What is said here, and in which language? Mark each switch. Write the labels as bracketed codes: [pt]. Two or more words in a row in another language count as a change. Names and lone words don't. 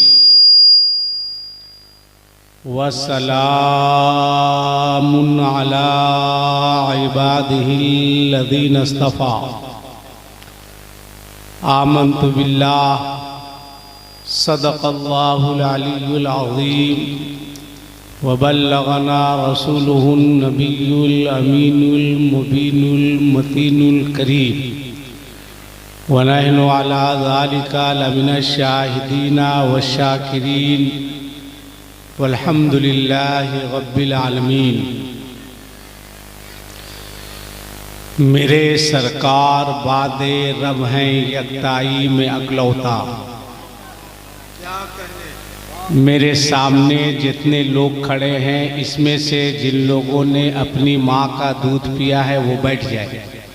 [ar] والسلام على عباده الذين اصطفى. آمنت بالله صدق الله العلي العظيم وبلغنا رسوله النبي الأمين المبين المتين الكريم ونحن على ذلك لمن الشاهدين والشاكرين والحمد لله رب العالمين. [ur] میرے سرکار بعد رب ہیں یکتائی میں اکلوتا. میرے سامنے جتنے لوگ کھڑے ہیں اس میں سے جن لوگوں نے اپنی ماں کا دودھ پیا ہے وہ بیٹھ جائے.